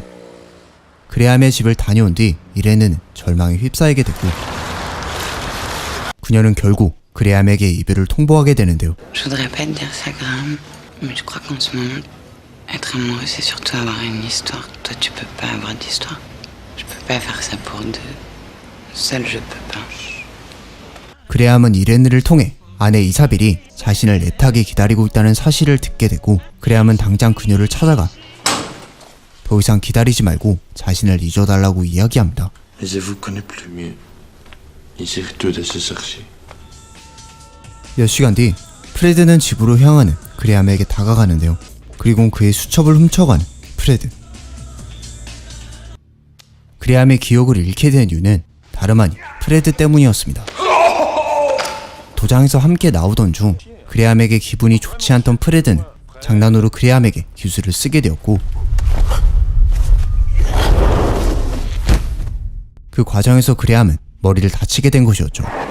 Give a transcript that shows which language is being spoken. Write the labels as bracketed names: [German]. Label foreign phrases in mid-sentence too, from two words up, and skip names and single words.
[Korean] 그레함의 집을 다녀온 뒤 이레네는 절망에 휩싸이게 됐고 그녀는 결국 그레함에게 이별을 통보하게 되는데요. [French] Je voudrais pas te dire ça, Graham, mais je crois qu'en ce moment, être amoureux, c'est surtout avoir une histoire. Toi, tu peux pas avoir d'histoire. Je peux pas faire ça pour deux. Seul, je peux pas. [Korean] 그레함은 이레네를 통해 아내 이사벨이 자신을 애타게 기다리고 있다는 사실을 듣게 되고 그레함은 당장 그녀를 찾아가 더 이상 기다리지 말고 자신을 잊어달라고 이야기합니다. [French] Mais je vous connais plus mieux. Ils essaient tous de se chercher. [Korean] 몇 시간 뒤 프레드는 집으로 향하는 그레함에게 다가가는데요. 그리고 그의 수첩을 훔쳐가는 프레드. 그레함의 기억을 잃게 된 이유는 다름 아닌 프레드 때문이었습니다. 도장에서 함께 나오던 중 그레함에게 기분이 좋지 않던 프레드는 장난으로 그레함에게 기술을 쓰게 되었고 그 과정에서 그레함은 머리를 다치게 된 것이었죠.